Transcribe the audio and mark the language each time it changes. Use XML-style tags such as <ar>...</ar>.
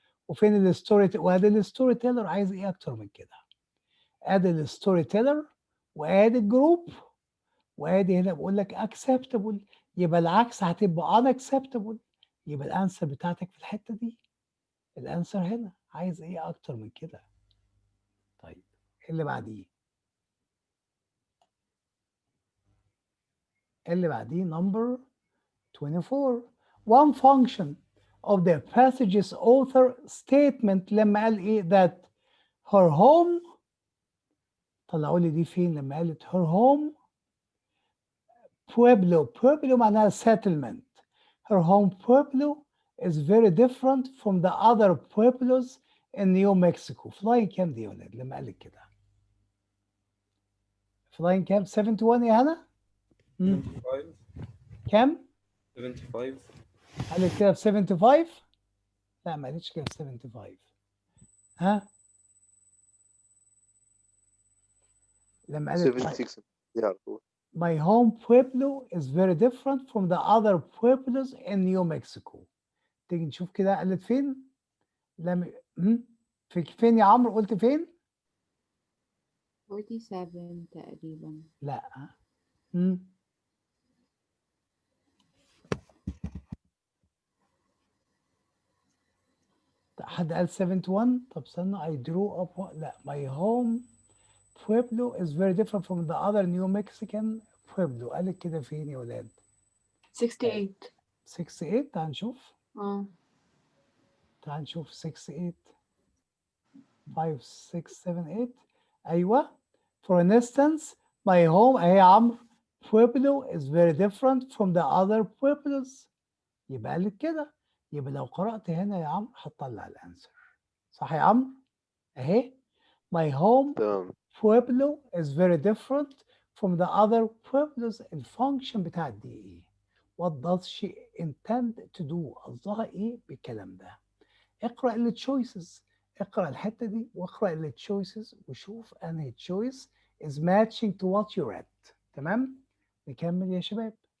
<ar>وفين الستوري، وادي الستوري تيلر، عايز ايه اكتر من كده؟ ادي الستوري تيلر وادي الجروب وادي هنا بقول لك acceptable، يبقى العكس هتبقى unacceptable، يبقى الانسر بتاعتك في الحته دي، الانسر هنا. عايز ايه اكتر من كده؟ طيب اللي بعديه، number 24.</ar> <en>One function of the passage's author statement</en> <ar>لما قال ايه</ar> <en>that her home،</en> <ar>طلعوا لي دي فين لما قالت</ar> <en>her home Pueblo معناها settlement. Her home Pueblo is very different from the other Pueblos in New Mexico.</en> <ar>flying كام دي يا ولاد لما قالت كده؟ flying كام؟ 71 يا هنا؟ 75. كام؟ 75. قالت كده ب 75؟ لا ما قالتش كده ب 75. ها؟ لما قالت 76 دي على طول.</ar> <en>My home Pueblo is very different from the other Pueblos in New Mexico.</en> <ar>تيجي نشوف كده قالت فين؟ لما فين يا عمرو قلت فين؟ 47 تقريبا. لا. حد قال 71؟ طب استنى</ar> <en>I drew up لا my home Pueblo is very different from the other New Mexican Pueblo.</en> <ar>قالت كده فين يا ولاد؟ 68. 68 تعال نشوف. اه تعال نشوف 68 5 6 7 8 ايوه.</ar> <en>For instance my home</en> <ar>اهي يا عمرو</ar> <en>Pueblo is very different from the other Pueblos.</en> <ar>يبقى قالت كده، يبقى لو قرأت هنا يا عمرو هتطلع الانسر. صح يا عمرو؟ اهي</ar> <en>my home</en> <ar>تمام.</ar> <en>Pueblo is very different from the other Pueblos.</en> <ar>الفانكشن بتاعت دي ايه؟</ar> <en>What does she intend to do؟</en> <ar>قصدها ايه بالكلام ده؟ اقرأ ال choices، اقرأ الحتة دي واقرأ ال choices وشوف انهي choice</ar> <en>is matching to what you read.</en> <ar>تمام؟ نكمل يا شباب.</ar>